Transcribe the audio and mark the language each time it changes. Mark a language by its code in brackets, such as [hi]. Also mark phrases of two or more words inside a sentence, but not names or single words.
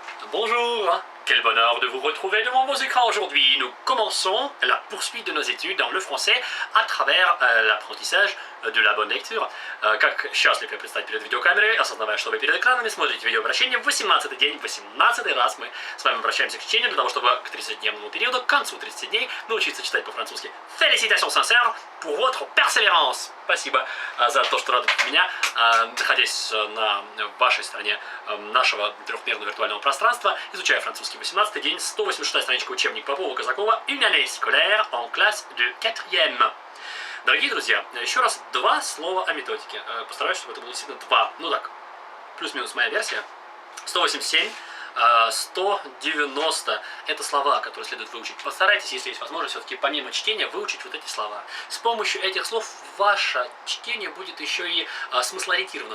[fr] Bonjour, quel bonheur de vous retrouver devant vos écrans aujourd'hui. Nous commençons la poursuite de nos études dans le français à travers l'apprentissage de la bonne lecture. [ru] Как счастлив я предстать перед видеокамерой, осознавая, что вы перед экранами смотрите видеообращение в 18-й день, 18-й раз мы с вами обращаемся к чтению для того, чтобы к 30-дневному периоду, к концу 30 дней, научиться читать по-французски. [fr] Félicitations sincères pour votre persévérance. [ru] Спасибо за то, что радуете меня, находясь на вашей стороне нашего трехмерного виртуального пространства, изучая французский 18-й день, 186 страничка учебник Попова-Казакова, [fr] Une année scolaire en classe de 4e. [ru] Дорогие друзья, еще раз два слова о методике. Постараюсь, чтобы это было действительно два, ну так, плюс-минус моя версия. 187, 190 – это слова, которые следует выучить. Постарайтесь, если есть возможность, все-таки помимо чтения выучить вот эти слова. С помощью этих слов ваше чтение будет еще и смыслоориентировано.